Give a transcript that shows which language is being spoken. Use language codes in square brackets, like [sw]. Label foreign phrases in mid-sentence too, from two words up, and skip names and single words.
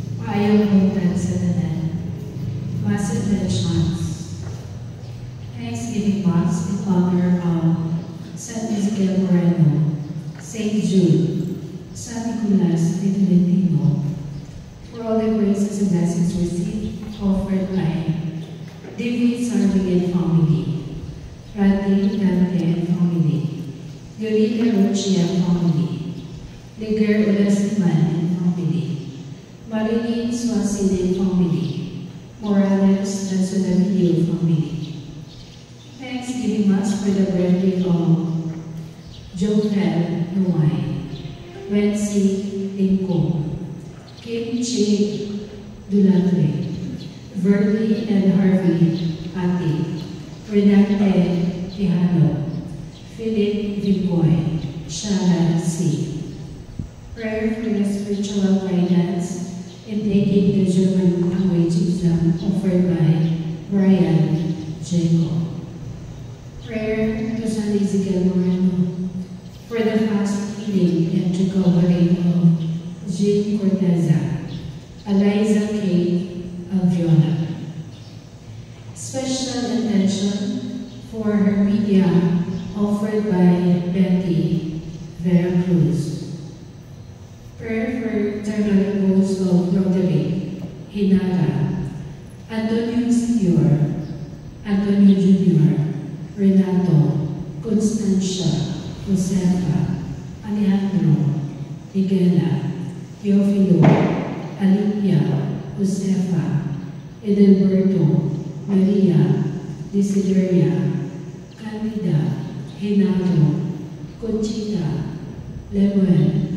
[ceb] ayaw bungtad sa tanan. [en] Massive mentions. Thanksgiving Mass in honor of San Ezequiel Moreno, Saint Jude, San Nicolas de Tolentino, for all the graces and blessings received, offered by David Sarving and family, Randy Dante and family, Yolita Rochi and family, Liger Ulasiman and family, Marilyn Swasin and family, Morales and Sudamilio family. Thanksgiving Mass for the birthday of Joel Nuay, Wensi Tingko, Kim Chi Dulatre, Verdi and Harvey Ati, Renate Tihano, Philip Vigoy, Shara C. Prayer for the spiritual guidance in taking the German language exam offered by Brian Jacob. Prayer to San Ezequiel Moreno for the fast healing and recovery of Jean Corteza, Eliza K. Alviola. Special intention for her media offered by Betty Vera Cruz. Prayer for eternal repose of Roderick Hinara, Antonio Senior, Antonio Jr., Renato, Constancia, Josefa, Alejandro, Miguela, Teofilo, Alicia, Josefa, Edelberto, Maria, Desideria, Candida, Renato, Conchita, Lemuel,